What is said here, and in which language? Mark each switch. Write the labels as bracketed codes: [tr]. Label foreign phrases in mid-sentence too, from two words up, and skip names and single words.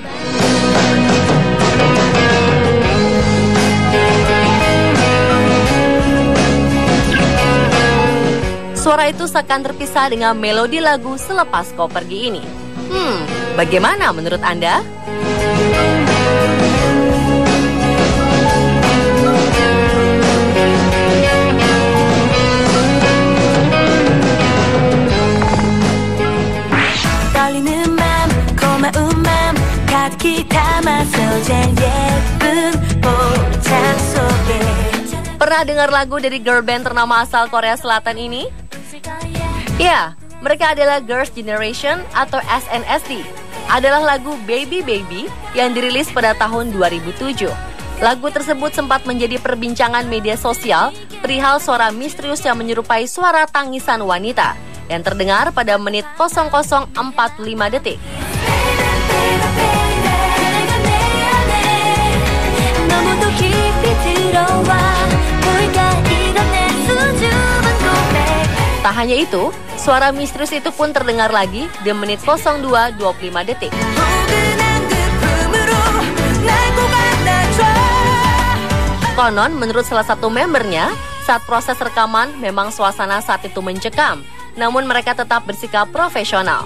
[id] Suara itu seakan terpisah dengan melodi lagu Selepas Kau Pergi ini. Bagaimana menurut Anda? [ko] 떨리는 맘, 고마운 맘 가득히 담아서 잘 예쁜 포장 속에. [id] Pernah dengar lagu dari [en] girl band [id] ternama asal Korea Selatan ini? Ya, mereka adalah Girls' Generation atau SNSD. Adalah lagu Baby Baby yang dirilis pada tahun 2007. Lagu tersebut sempat menjadi perbincangan media sosial perihal suara misterius yang menyerupai suara tangisan wanita yang terdengar pada menit 00.45 detik. [ko] 너무도 깊이 [id] Tak hanya itu, suara misterius itu pun terdengar lagi di menit 02.25 detik. Konon, menurut salah satu membernya, saat proses rekaman memang suasana saat itu mencekam, namun mereka tetap bersikap profesional.